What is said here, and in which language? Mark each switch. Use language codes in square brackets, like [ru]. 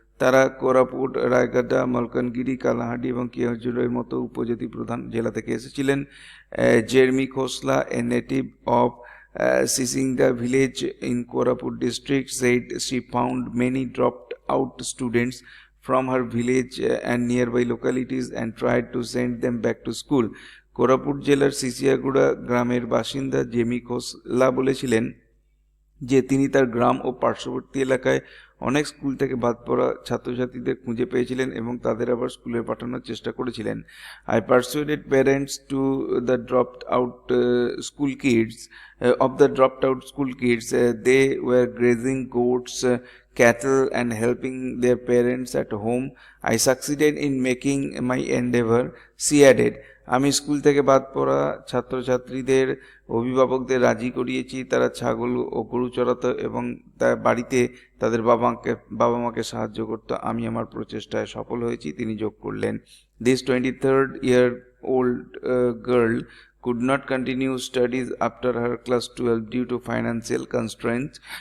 [bn] তারা কোরাপুট, রায়গড়া, মালকানগিরি, কালাহান্ডি এবং কেওনঝড়ের মতো উপজাতি প্রধান জেলা থেকে এসেছিলেন। [en] Jeremy Khosla, a native of Sisingda village in Koraput district, said she found many dropped out students from her village and nearby localities and tried to send them back to school. [bn] Koraput জেলার সিসিয়াগুড়া গ্রামের বাসিন্দা Jamie খোসলা বলেছিলেন যে তিনি তার গ্রাম ও পার্শ্ববর্তী এলাকায় অনেক স্কুল থেকে বাদ পড়া ছাত্রছাত্রীদের খুঁজে পেয়েছিলেন এবং তাদের আবার স্কুলে পাঠানোর চেষ্টা করেছিলেন। [en] I persuaded parents to the dropped out school kids of the dropped out school kids. They were grazing goats, cattle and helping their parents at home. I succeeded in making my endeavor, she added. [bn] আমি school থেকে বাদ পড়া ছাত্রছাত্রীদের অভিভাবকদের রাজি করিয়েছি, তারা ছাগল ও গরু চড়াতো এবং বাড়িতে তাদের বাবা মাকে সাহায্য করত। আমি আমার প্রচেষ্টায় সফল হয়েছি, তিনি যোগ করলেন। [en] This 23rd year old girl could not continue studies after her class 12 due to financial constraints.